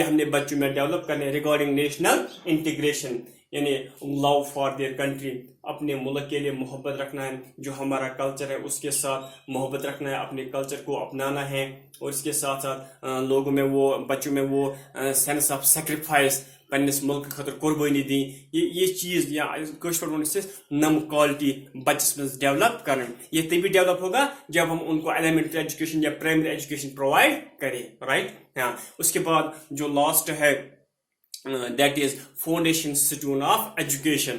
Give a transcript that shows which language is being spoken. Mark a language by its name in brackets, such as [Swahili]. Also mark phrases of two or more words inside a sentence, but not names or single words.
[Hindi] हमने बच्चों में डेवलप करने हैं [English] regarding national integration, [Hindi] यानी [English] love for their country, [Hindi] अपने मुल्क के लिए मोहब्बत रखना है, जो हमारा कल्चर है उसके साथ मोहब्बत रखना है, अपने कल्चर को अपनाना है, और इसके साथ साथ लोगों में वो, बच्चों में वो [English] sense of sacrifice, [Kashmiri] पन्निस मुल्क खतर कुर्बानी दी, ये चीज़ या नम क्वालिटी बच्चस में डेवलप करना। [Hindi] ये तभी डेवलप होगा जब हम उनको [English] elementary education [Hindi] या [English] primary education [Hindi] प्रोवाइड करें, राइट। हाँ, उसके बाद जो लास्ट है [English] that is foundation stone of education.